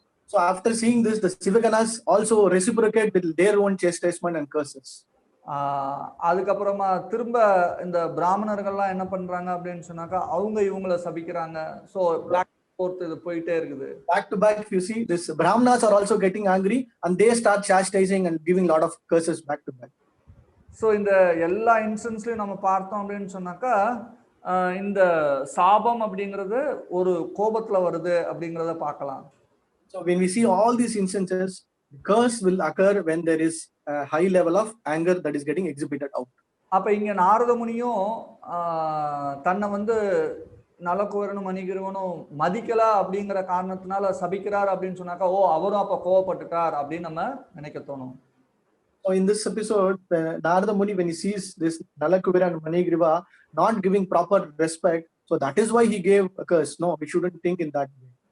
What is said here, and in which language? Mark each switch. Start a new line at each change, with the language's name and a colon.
English: So after seeing this, the Sivaganas also reciprocate with their own chastisement and curses.
Tamil: அதுக்கப்புறமா திரும்ப இந்த பிராமணர்கள்லாம் என்ன பண்றாங்க அப்படின்னு சொன்னாக்கா அவங்க இவங்கள சபிக்கிறாங்க. ஸோ
English: back forth
Tamil: இது போயிட்டே இருக்குது.
English: Back to back, if you see, this Brahmanas are also getting angry and they start chastising and giving lot of curses back to back.
Tamil: So இந்த எல்லா இன்ஸ்டன்ஸ்லயும் நம்ம பார்த்தோம் அப்படின்னு சொன்னாக்கா இந்த சாபம் அப்படிங்கிறது ஒரு கோபத்துல வருது அப்படிங்கிறத பார்க்கலாம்.
English: So when we see all these instances, the curse will occur when there is a high level of anger that is getting exhibited out.
Tamil: அப்ப இங்க நாரத முனியும் தன்னை வந்து நலகுவரனும் மணிகிருவனும் மதிக்கல அப்படிங்கிற காரணத்தினால சபிக்கிறார் அப்படின்னு சொன்னாக்கா ஓ அவரும் அப்ப கோவப்பட்டுட்டார் அப்படின்னு நம்ம நினைக்க தோணும்.
English: So in this episode, Narada Muni, when he sees this Nalakuvira and Manigriva not giving proper respect, so that is why he gave a curse. No, we shouldn't think in that way.